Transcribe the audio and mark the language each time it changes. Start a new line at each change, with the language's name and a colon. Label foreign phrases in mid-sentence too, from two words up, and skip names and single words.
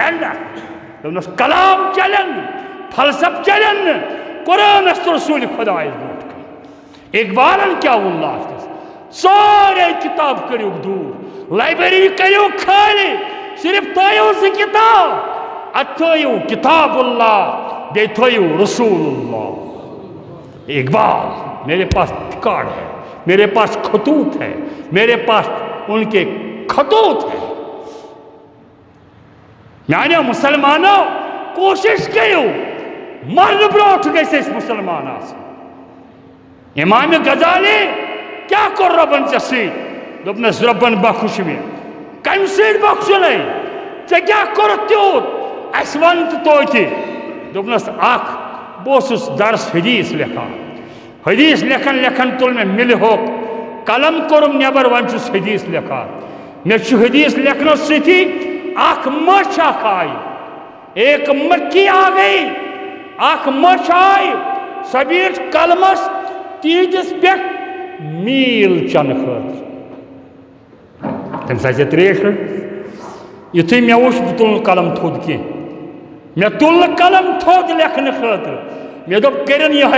Kashmiri: دوٚپنس کلام چلن نہٕ فلسف چلن نہٕ قرآنس تہٕ رسوٗلِ خۄدایس برونٛٹھ کَنہِ اقبالن کیٛاہ ووٚن لاسٹس سورے کِتاب کٔرِو دوٗر لایبرری کٔرِو خٲلی صرف تھٲیِو زٕ کِتاب اتھ تھٲیِو کتاب اللہ بیٚیہِ تھٲیِو رسول اللہ اقبال
Urdu: میرے پاس ریکارڈ ہے میرے پاس خطوط ہے
Kashmiri: میرے پاس ان کے خطوط ہے میانیو مسلمانو کوشش کٔرِو مرنہٕ برونٛٹھ گژھِ أسۍ مُسلمان آسٕنۍ امام غزالی کیٛاہ کوٚر رۄبن ژےٚ سۭتۍ دوٚپنس رۄبن بخش مےٚ کمہِ سۭتۍ بخشُنَے ژےٚ کیٛاہ کوٚرُتھ تیوٗت اَسہِ وَن تہٕ توتہِ دوٚپنس اکھ بہٕ اوسُس درس حدیث لیکھان حدیث لیکھان لیکھان تُل مےٚ مِلہِ ہوٚکھ قلم کوٚرُم نٮ۪بر وۄنۍ چھُس حدیث لیکھان مےٚ چھُ حدیث لیکھنس سۭتی اکھ مٔچھ اکھ آیہِ
Urdu: ایک مکھی آ گئی
Kashmiri: اکھ مٔچھ آیہِ سۄ بیٖٹھ قلمس تیٖتِس پٮ۪ٹھ میٖل چنہٕ خٲطرٕ تٔمِس آسہِ ہے ترٛیش رٔٹِتھ یُتھُے مےٚ وُچھ بہٕ تُل نہٕ قلم تھوٚد کینٛہہ مےٚ تُل نہٕ قلم تھوٚد لیکھنہٕ خٲطرٕ مےٚ دوٚپ کٔرِن یِہوٚے